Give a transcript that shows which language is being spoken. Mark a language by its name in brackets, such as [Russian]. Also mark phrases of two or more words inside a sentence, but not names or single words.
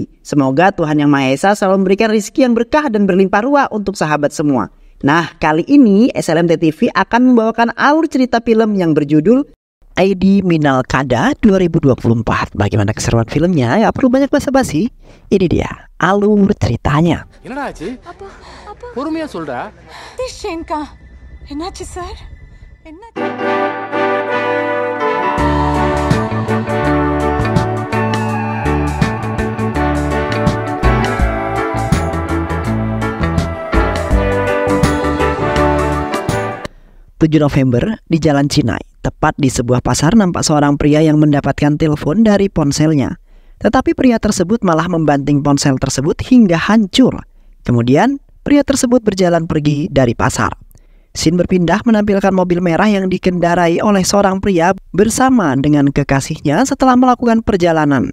[Indonesian] Semoga Tuhan Yang Maha Esa selalu memberikan rezeki yang berkah dan berlimpah ruah untuk sahabat semua. Nah, kali ini SLMT TV akan membawakan alur cerita film yang berjudul ID Minal Kada 2024. Bagaimana keseruan filmnya? Ya perlu banyak basa-basi. Ini dia alur ceritanya. [Tamil] என்னடா ஆச்சு? பொறுமையா சொல்றா. ஷேன்கா என்னாச்சு சார்? என்ன [Indonesian] 7 November di Jalan Cinai, tepat di sebuah pasar nampak seorang pria yang mendapatkan telepon dari ponselnya. Tetapi pria tersebut malah membanting ponsel tersebut hingga hancur. Kemudian pria tersebut berjalan pergi dari pasar. Scene berpindah menampilkan mobil merah yang dikendarai oleh seorang pria bersama dengan kekasihnya setelah melakukan perjalanan.